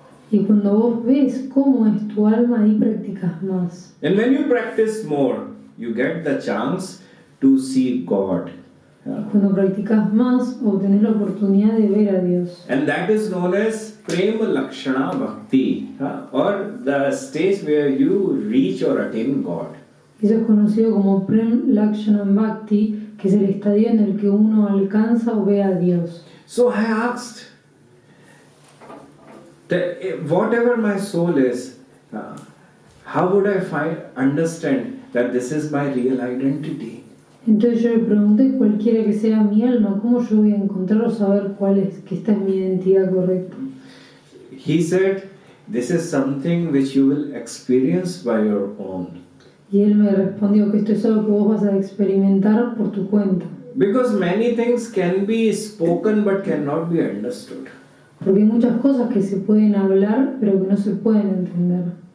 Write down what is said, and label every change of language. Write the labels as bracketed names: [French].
[Spanish] Y cuando vos ves cómo es tu alma, ahí practicas más. [English] And when you practice more, you get the chance to see God. [Spanish] Cuando practicas más, obtenés la oportunidad de ver a Dios. [English] And that is known as Prema Lakshana Bhakti, or the stage where you reach or attain God. [Spanish] Eso es conocido como Prem Lakshana Bhakti, que es el estadio en el que uno alcanza o ve a Dios. [English] So I asked, whatever my soul is, how would I understand that this is my real identity? [Spanish] Entonces yo le pregunté, cualquiera que sea mi alma, ¿cómo yo voy a encontrar o saber cuál es, que esta es mi identidad correcta? [English] He said, this is something which you will experience by your own. [Spanish] Y él me respondió que esto es algo que vos vas a experimentar por tu cuenta. [English] Because many things can be spoken but cannot be understood. [Spanish] Porque hay muchas cosas que se pueden hablar, pero que no se pueden entender.